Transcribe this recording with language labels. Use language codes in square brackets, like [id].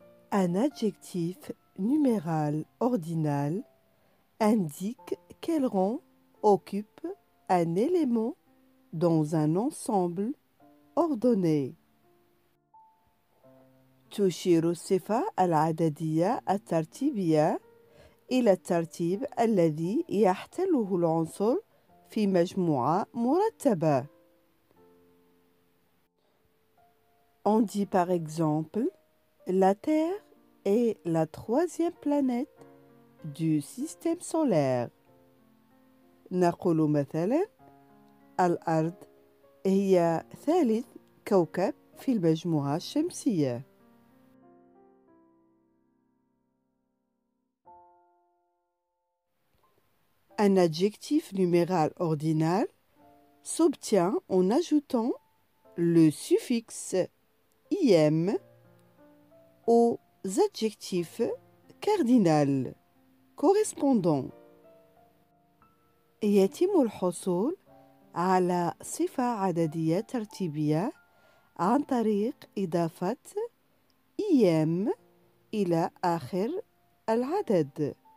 [fr] Un adjectif numéral ordinal indique quel rang occupe un élément dans un ensemble ordonné. [ar] تشير الصفة العددية الترتيبية إلى الترتيب الذي يحتله العنصر في مجموعة مرتبة. [fr] On dit par exemple, la Terre est la troisième planète du système solaire. [ar] نقول مثلا الأرض هي ثالث كوكب في المجموعة الشمسية. [fr] Un adjectif numéral ordinal s'obtient en ajoutant le suffixe im aux adjectifs cardinals correspondants. [ar] يتم الحصول على صفة عددية ترتيبية عن طريق إضافة im إلى آخر العدد.